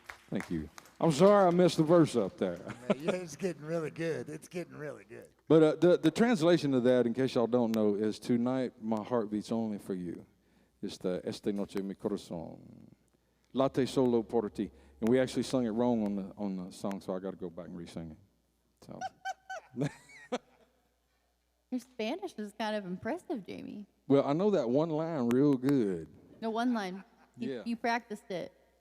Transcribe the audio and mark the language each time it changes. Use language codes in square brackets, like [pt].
[en] Thank you. I'm sorry I messed the verse up there. Yeah, it's getting really good. It's getting really good. But the translation of that, in case y'all don't know, is tonight my heart beats only for you. It's the [es] Esta noche mi corazón. Late solo por ti. [en] And we actually sung it wrong on the song, so I got to go back and re-sing it. So. Your Spanish is kind of impressive, Jamie. Well, I know that one line real good. No, one line. You practiced it.